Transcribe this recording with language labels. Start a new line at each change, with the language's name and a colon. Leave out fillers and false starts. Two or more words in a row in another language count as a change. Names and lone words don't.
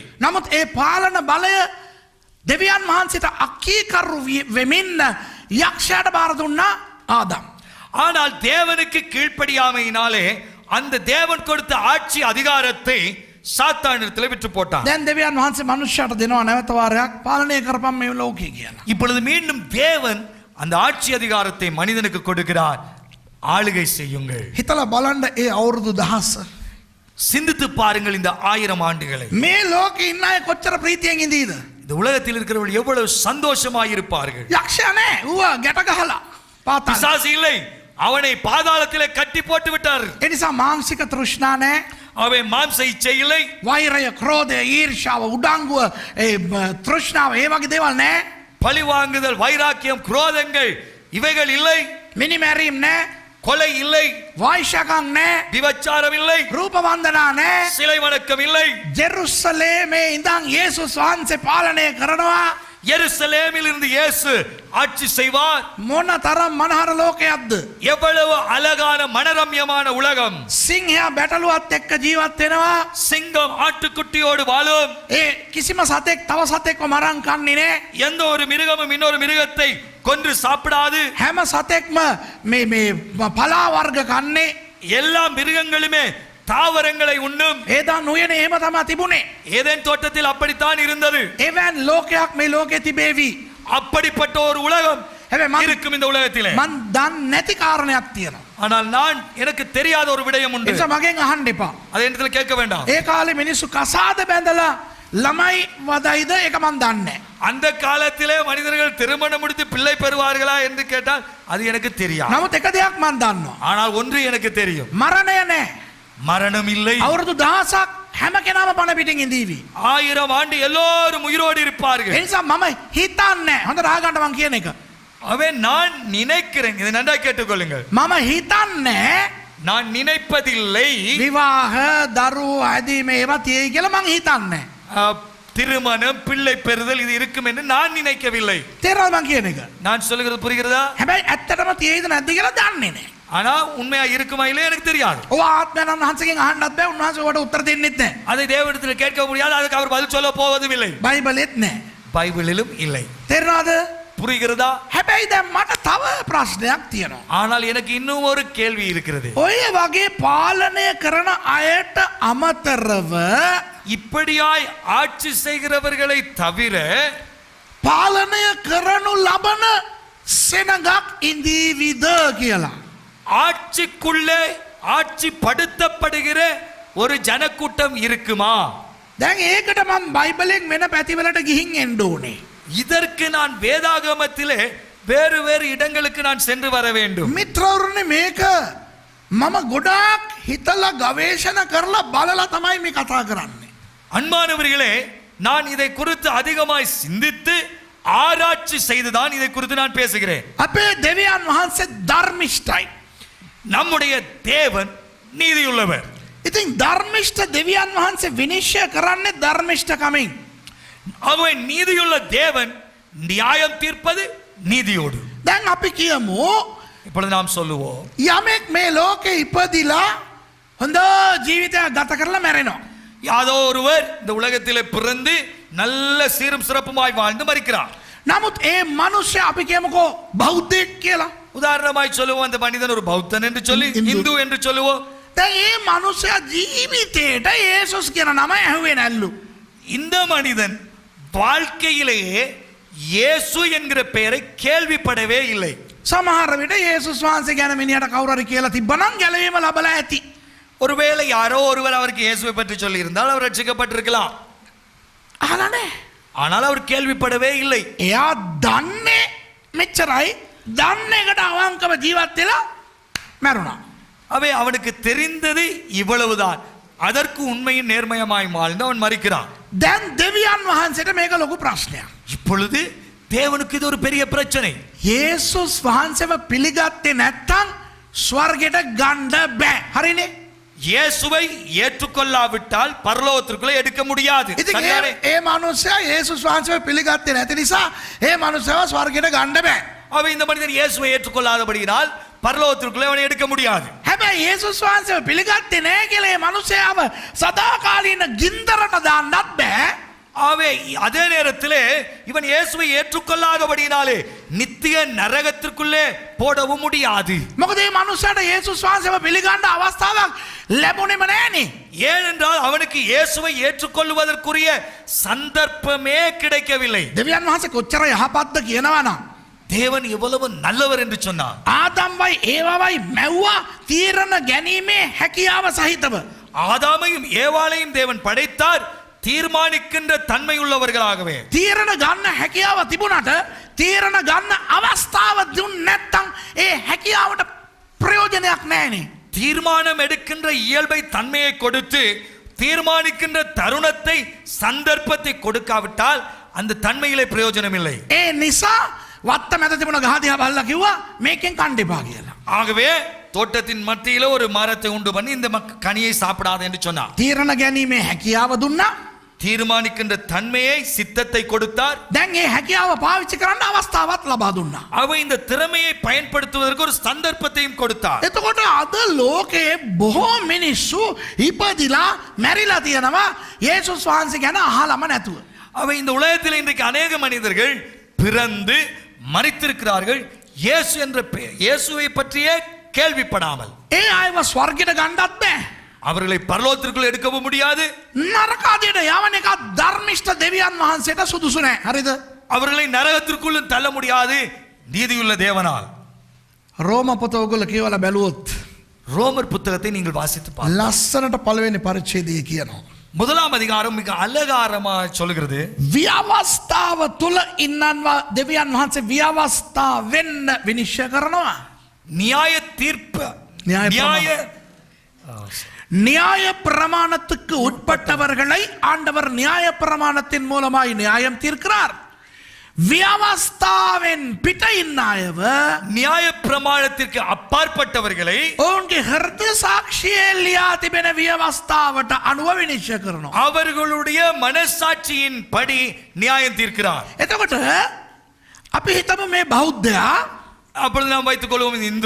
Sinhala: නමුත් ඒ පාලන බලය දෙවියන් වහන්සේට අකීකරු වෙමින් යක්ෂයාට බාර දුන්නා ආදාම්.
Tamil: ஆனால் தேவனுக்கு கீழ்ப்படியாமையினாலே அந்த தேவன் கொடுத்த ஆட்சி அதிகாரத்தை சாத்தானிடத்தில் விட்டு போட்டான்.
Sinhala: දැන් දෙවියන් වහන්සේ මනුෂ්‍යයාට දෙනවා නැවත වාරයක් පාලනය කරපම් මේ ලෝකේ කියලා.
Tamil: இப்பொழுது மீண்டும் தேவன் அந்த ஆட்சி அதிகாரத்தை மனிதனுக்கு கொடுக்கிறார். ஆளுகை செய்யுங்கள்.
Sinhala: හිතලා බලන්න ඒ අවුරුදු 1000
Tamil: சிந்தித்து பாருங்கள் இந்த 1000 ஆண்டுகளை.
Sinhala: මේ ලෝකේ ඉන්න අය කොච්චර ප්‍රීතියෙන් ඉඳීද?
Tamil: இந்த உலகத்தில் இருக்கிறவர்கள் எவ்வளவு சந்தோஷமாய் இருப்பார்கள்.
Sinhala: යක්ෂයා නෑ ඌව ගැට ගහලා පාතාල.
Tamil: பிசாசு இல்லை, அவனை பாதாளத்திலே கட்டி போட்டு விட்டார்.
Sinhala: ඒ නිසා මානසික තෘෂ්ණා නෑ.
Tamil: அவன் மாம்ச இச்சை இல்லை,
Sinhala: වෛරය, ක්‍රෝධය, ඊර්ෂ්‍යාව, උඩංගුව, ඒ තෘෂ්ණාව ඒ වගේ දේවල් නෑ.
Tamil: பழி வாங்குதல், வைராக்கியம், குரோதங்கள் இவைகள் இல்லை.
Sinhala: මිනිමැරීම් නෑ.
Tamil: கொலை இல்லை,
Sinhala: වෛශ්‍යකම් නෑ.
Tamil: விபச்சாரம் இல்லை,
Sinhala: රූප වන්දනා නෑ.
Tamil: சிலை வணக்கம் இல்லை.
Sinhala: ජෙරුසලේමේ ඉඳන් යේසුස් වහන්සේ පාලනය කරනවා.
Tamil: எருசலேமில் இருந்து இயேசு ஆட்சி செய்வார்.
Sinhala: මොන තරම් මනහර ලෝකයක්ද?
Tamil: எவ்வளவு அழகான மனரம்யமான உலகம்.
Sinhala: සිංහයා බැටළුවත් එක්ක ජීවත් වෙනවා.
Tamil: சிங்கம் ஆட்டுக்குட்டியோடு வாழும்.
Sinhala: ඒ කිසිම සතෙක් තව සතෙක්ව මරන් කන්නේ නෑ.
Tamil: எந்த ஒரு மிருகமும் இன்னொரு மிருகத்தை கொன்று சாப்பிடாது.
Sinhala: හැම සතෙක්ම මේ පලා වර්ග කන්නේ.
Tamil: எல்லா மிருகங்களுமே தாவரங்களை உண்ணும்.
Sinhala: ඒදා නුයනේ එහෙම තමයි තිබුණේ.
Tamil: ஏதேன் தோட்டத்தில் அப்படித்தான் இருந்தது.
Sinhala: එවන් ලෝකයක් මේ ලෝකේ තිබේවි.
Tamil: அப்படிப்பட்ட ஒரு உலகம்
Sinhala: හැබැයි
Tamil: இருக்கும் இந்த உலகத்திலே.
Sinhala: මන් දන්නේ නැති කාරණයක් තියෙනවා.
Tamil: ஆனால் நான் எனக்கு தெரியாத ஒரு விடயம்
Sinhala: ඒ
Tamil: உண்டு.
Sinhala: නිසා මගෙන් අහන්න එපා.
Tamil: அதை இடத்துல கேட்க வேண்டாம்.
Sinhala: ඒ කාලේ මිනිස්සු කසාද බැඳලා ළමයි වදයිද ඒක මන් දන්නේ නැහැ.
Tamil: அந்த காலத்திலே மனிதர்கள் திருமணம் முடித்து பிள்ளை பெறுவார்களா என்று கேட்டால் அது எனக்கு தெரியாது.
Sinhala: නමුත් එක දෙයක් මන් දන්නවා.
Tamil: ஆனால் ஒன்று எனக்கு தெரியும்,
Sinhala: මරණය නැහැ.
Tamil: மரணம் இல்லை.
Sinhala: අවුරුදු 1000ක් හැම කෙනාම පණ පිටින් ඉඳීවි.
Tamil: 1000 ஆண்டு எல்லோரும் உயிரோடு
Sinhala: ඒ
Tamil: இருப்பார்கள்.
Sinhala: නිසා මම හිතන්නේ හොඳ රාගන්න මං කියන එක.
Tamil: அவன் நான் நினைக்கிறேன், இதை நன்றாக கேட்டுக்கொள்ளுங்கள்.
Sinhala: මම හිතන්නේ
Tamil: நான் நினைப்பதில்லை
Sinhala: විවාහ දරුවෝ ඇදීම ඒවා තියෙයි කියලා මං හිතන්නේ.
Tamil: திருமணம், பிள்ளை பெறுதல் இது இருக்கும் என்று நான் நினைக்கவில்லை.
Sinhala: තේරෙනවද මං කියන එක?
Tamil: நான் சொல்லுகிறது புரிகிறதா?
Sinhala: හැබැයි ඇත්තටම තියෙයිද නැද්ද කියලා දන්නේ නැහැ.
Tamil: ஆனா உண்மையா இருக்குமா இல்லையா எனக்கு தெரியாது.
Sinhala: ඔය ආත්මයන් වහන්සේගෙන් අහන්නත් බෑ. උන්වහන්සේ ඔයාලට උත්තර දෙන්නෙත් නැහැ.
Tamil: அதை தேவனிடத்தில் கேட்க முடியாது, அதுக்கு அவர் பதில் சொல்ல போவதும் இல்லை.
Sinhala: බයිබලෙත් නැහැ.
Tamil: பைபிளிலும் இல்லை.
Sinhala: තේරෙනවද?
Tamil: புரிகிறதா?
Sinhala: හැබැයි දැන් මට තව ප්‍රශ්නයක් තියෙනවා.
Tamil: ஆனால் எனக்கு இன்னும் ஒரு கேள்வி இருக்கிறது.
Sinhala: ඔය වගේ පාලනය කරන අයට අමතරව
Tamil: இப்படியாய் ஆட்சி செய்கிறவர்களை தவிர
Sinhala: පාලනය කරනු ලබන සෙනගක් ඉඳීවිද කියලා.
Tamil: ஆட்சிக்குள்ளே ஆட்சி படுத்தப்படுகிற ஒரு ஜனக்கூட்டம் இருக்குமா?
Sinhala: දැන් ඒකට මම බයිබලෙන් වෙන පැතිවලට ගිහින් එන්න ඕනේ.
Tamil: இதற்கு நான் வேதாகமத்திலே வேறு வேறு இடங்களுக்கு நான் சென்று வர வேண்டும்.
Sinhala: මිත්‍රවරුනි මේක මම ගොඩාක් හිතලා ගවේෂණ කරලා බලලා තමයි මේ කතා කරන්නේ.
Tamil: அன்பானவர்களே, நான் இதை குறித்து அதிகமாய் சிந்தித்து ஆராய்ச்சி செய்துதான் இதை குறித்து நான் பேசுகிறேன்.
Sinhala: අපේ දෙවියන් වහන්සේ ධර්මිෂ්ඨයි.
Tamil: நம்முடைய தேவன் நீதியுள்ளவர்.
Sinhala: ඉතින් ධර්මිෂ්ඨ දෙවියන් වහන්සේ විනිශ්චය කරන්නේ ධර්මිෂ්ඨකමින්.
Tamil: அவன் நீதியுள்ள தேவன் நியாயம் தீர்ப்பது நீதியோடு.
Sinhala: දැන් අපි කියමු
Tamil: இப்பொழுது நாம் சொல்லுவோம்,
Sinhala: යමෙක් මේ ලෝකේ ඉපදිලා හොඳ ජීවිතයක් ගත කරලා මැරෙනවා.
Tamil: யாதோ ஒருவர் இந்த உலகத்திலே பிறந்து நல்ல சீரும் சிறப்புமாய் வாழ்ந்து மரிக்கிறார்.
Sinhala: නමුත් ඒ මනුෂ්‍ය අපි කියමුකෝ බෞද්ධයෙක් කියලා.
Tamil: உதாரணமாய் சொல்லுவோம், அந்த மனிதன் ஒரு பௌத்தன் என்று சொல்லி இந்து என்று சொல்லுவோம்.
Sinhala: දැන් ඒ මනුෂ්‍යයා ජීවිතේට යේසුස් කියන නම ඇහුවේ නැල්ලු.
Tamil: இந்த மனிதன் வாழ்க்கையிலேயே இயேசு என்கிற பெயரை கேள்விப்படவே இல்லை.
Sinhala: සමහර විට යේසුස් වහන්සේ ගැන මිනිහට කවුරු හරි කියලා තිබ්බනම් ගැලවීම ලැබලා ඇති.
Tamil: ஒருவேளை யாரோ ஒருவர் அவருக்கு இயேசுவை பற்றி சொல்லி இருந்தால் அவர் ரட்சிக்கப்பட்டிருக்கலாம்.
Sinhala: අහලා නැහැ.
Tamil: ஆனால் அவர் கேள்விப்படவே இல்லை.
Sinhala: එයා දන්නේ මෙච්චරයි. දන්න එකට අවංකව ජීවත් වෙලා මැරුණා.
Tamil: அவை அவனுக்கு தெரிந்தது இவ்வளவுதான். அதற்கு உண்மையின் நேர்மையமாய் வாழ்ந்து அவன் மரிக்கிறான்.
Sinhala: දැන් දෙවියන් වහන්සේට මේක ලොකු ප්‍රශ්නයක්.
Tamil: இப்பொழுது தேவனுக்கு இது ஒரு பெரிய பிரச்சனை.
Sinhala: යේසුස් වහන්සේව පිළිගත්තේ නැත්තම් ස්වර්ගයට ගන්න බෑ. හරිනේ?
Tamil: இயேசுவை ஏற்றுக்கொள்ளாவிட்டால் பரலோகத்திற்குள்ளே எடுக்க முடியாது.
Sinhala: ඉතින් ඒ මනුස්සයා යේසුස් වහන්සේව පිළිගත්තේ නැති නිසා ඒ මනුස්සයව ස්වර්ගයට ගන්න බෑ.
Tamil: அவை இந்த மனிதன் இயேசுவை ஏற்றுக்கொள்ளாதபடியினால் பரலோகத்திற்குள்ளே அவனை எடுக்க முடியாது.
Sinhala: හැබැයි යේසුස් වහන්සේව පිළිගත්තේ නැහැ කියලා ඒ මනුස්සයාව සදාකාලීන ගින්දරට දාන්නත් බෑ.
Tamil: ஆவே அதே நேரத்திலே இவன் இயேசுவை ஏற்றுக்கொள்ளாதபடியினாலே நித்திய நரகத்திற்குள்ளே போடவும் முடியாது.
Sinhala: මොකද මේ මනුස්සයාට යේසුස් වහන්සේව පිළිගන්න අවස්ථාවක් ලැබුණේම නැහනේ.
Tamil: ஏனென்றால் அவனுக்கு இயேசுவை ஏற்றுக்கொள்வதற்குரிய சந்தர்ப்பமே கிடைக்கவில்லை.
Sinhala: දෙවියන් වහන්සේ කොච්චර යහපත්ද කියනවනම්
Tamil: தேவன் எவ்வளவு நல்லவர் என்று சொன்னார்.
Sinhala: ආදම්වයි ඒවවයි මැව්වා තීරණ ගැනීමේ හැකියාව සහිතව.
Tamil: ஆதாமையும் ஏவாளையும் தேவன் படைத்தார் தீர்மானிக்கின்ற தன்மை உள்ளவர்களாகவே.
Sinhala: තීරණ ගන්න හැකියාව තිබුණට තීරණ ගන්න අවස්ථාව දුන්නේ නැත්තම් ඒ හැකියාවට ප්‍රයෝජනයක් නැහැනේ.
Tamil: தீர்மானம் எடுக்கின்ற இயல்பை தன்மையை கொடுத்து தீர்மானிக்கின்ற தருணத்தை சந்தர்ப்பத்தை கொடுக்காவிட்டால் அந்த தன்மையிலே பிரயோஜனம் இல்லை.
Sinhala: ඒ නිසා වත්ත මැද තිබුණ ගහ දිහා බලලා කිව්වා මේකෙන් කන්න එපා කියලා.
Tamil: ஆகவே தோட்டத்தின் மத்தியில ஒரு மரத்தை உண்டு பண்ணி இந்த கனியை சாப்பிடாது என்று சொன்னார்.
Sinhala: තීරණ ගැනීමේ හැකියාව දුන්නා.
Tamil: தீர்மானிக்கின்ற தன்மையை சித்தத்தை கொடுத்தார்.
Sinhala: දැන් ඒ හැකියාව පාවිච්චි කරන්න අවස්ථාවක් ලබා දුන්නා.
Tamil: அவர் இந்த திறமையை பயன்படுத்துவதற்கு ஒரு சந்தர்ப்பத்தையும் கொடுத்தார்.
Sinhala: එතකොට අද ලෝකයේ බොහෝ මිනිස්සු ඉපදිලා මැරිලා තියෙනවා යේසුස් වහන්සේ ගැන අහලම නැතුව.
Tamil: அவை இந்த உலகத்தில் இன்றைக்கு அநேக மனிதர்கள் பிறந்து மரித்திருக்கிறார்கள் இயேசு என்ற இயேசுவை பற்றியே கேள்விப்படாமல்.
Sinhala: ඒ අයව ස්වර්ගයට ගන්නත් බෑ.
Tamil: அவர்களை பரலோகத்திற்குள் எடுக்கவும் முடியாது.
Sinhala: නරකාදියට යවන එක ධර්මිෂ්ඨ දෙවියන් වහන්සේට සුදුසු නෑ. හරිද?
Tamil: அவர்களை நரகத்திற்குள்ளும் தள்ள முடியாது நீதியுள்ள தேவனால்.
Sinhala: රෝම පොත ඔයගොල්ලෝ කියවලා බැලුවොත්
Tamil: ரோமர் புத்தகத்தை நீங்கள் வாசித்து பாருங்கள்.
Sinhala: ලස්සනට පළවෙනි පරිච්ඡේදයේ කියනවා.
Tamil: முதலாம் அதிகாரம் மிக அழகாரமா சொல்கிறது.
Sinhala: ව්‍යවස්ථාව තුල ඉන්නන්වා දෙවියන් වහන්සේ ව්‍යවස්ථා වෙන්න විනිශ්චය කරනවා.
Tamil: நியாய தீர்ப்பு நியாய பிரமாணத்துக்கு உட்பட்டவர்களை ஆண்டவர் நியாய பிரமாணத்தின் மூலமாய் நியாயம் தீர்க்கிறார்.
Sinhala: ව්‍යවස්ථාවෙන් පිට ඉන්න අයව
Tamil: நியாய பிரமாணத்திற்கு அப்பாற்பட்டவர்களை
Sinhala: ඔවුන්ගේ හෘද සාක්ෂියේ ලියා තිබෙන ව්‍යවස්ථාවට අනුව විනිශ්චය කරනවා.
Tamil: அவர்களுடைய மனசாட்சியின் படி நியாயம் தீர்க்கிறார்.
Sinhala: එතකොට අපි හිතමු මේ බෞද්ධයා
Tamil: அப்பொழுது நாம் வைத்துக் கொள்வோம் இந்து